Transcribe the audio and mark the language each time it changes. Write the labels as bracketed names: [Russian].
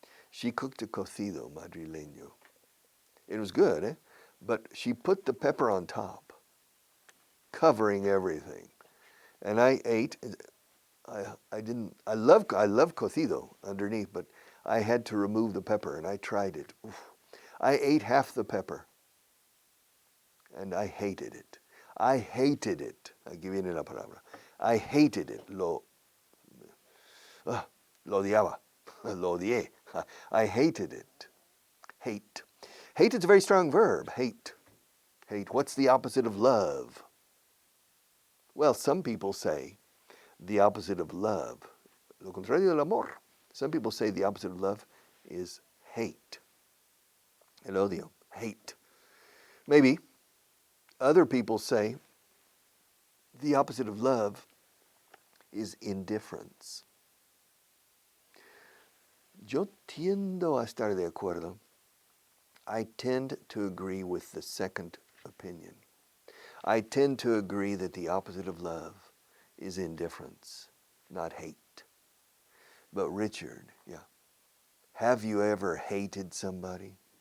[English] She cooked a cocido madrileño. It was good, eh? But she put the pepper on top, covering everything. And I ate. I love cocido underneath, but I had to remove the pepper, and I tried it. Oof. I ate half the pepper, and I hated it. I hated it. [Spanish] Aquí viene la palabra. [English] I hated it. [Spanish] Lo odiaba. Lo odié. [English] I hated it. Hate. Hate is a very strong verb. Hate. Hate. What's the opposite of love? Well, some people say the opposite of love, [Spanish] lo contrario del amor. [English] Some people say the opposite of love is hate. [Spanish] El odio. [English] Hate. Maybe. Other people say the opposite of love is indifference. [Spanish] Yo tiendo a estar de acuerdo. [English] I tend to agree with the second opinion. I tend to agree that the opposite of love is indifference, not hate. But Richard, yeah, have you ever hated somebody?